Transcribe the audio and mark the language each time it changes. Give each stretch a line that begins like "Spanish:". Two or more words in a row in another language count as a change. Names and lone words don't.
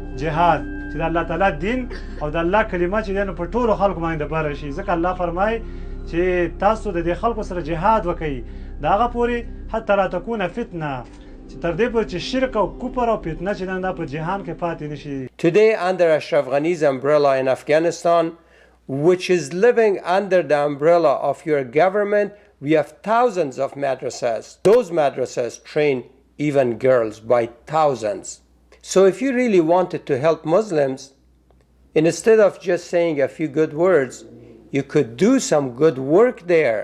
Pashto: جهاد چې د الله تعالی دین او د الله کلمه چې دی نو په ټولو خلکو باندې د بره شي. ځکه الله فرمایي چې تاسو د دې خلکو سره جهاد وکړئ د هغه پورې
Arabic: حتی لا تکونه فتنه
Pashto: چې تر دې پورې چې شرک او کفر او فتنه چې دا په جهان کې پاتې نشي.
English: Today, under Ashraf Ghani's umbrella in Afghanistan, which is living under the umbrella of your government, we have thousands of madrasas. Those madrasas train even girls by thousands. So if you really wanted to help Muslims, instead of just saying a few good words, you could do some good work there.